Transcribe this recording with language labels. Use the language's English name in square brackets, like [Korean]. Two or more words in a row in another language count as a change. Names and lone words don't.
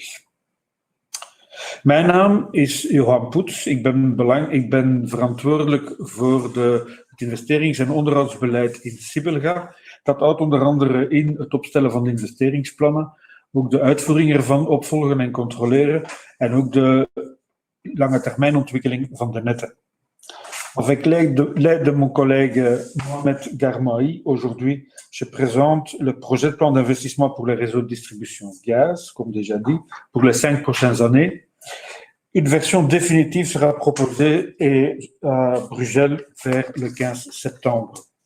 [Dutch] Mijn naam is Johan Poets, ik ben verantwoordelijk voor het investerings- en onderhoudsbeleid in Sibelga. Dat houdt onder andere in het opstellen van investeringsplannen, ook de uitvoering ervan opvolgen en controleren en ook de lange termijnontwikkeling van de netten. [French] Avec l'aide de mon collègue Mohamed Garmaï, aujourd'hui, je présente le projet de plan d'investissement pour les réseaux de distribution gaz, comme déjà dit, pour les 5 prochaines années. Une version définitive sera proposée à Brugel vers le 15 septembre.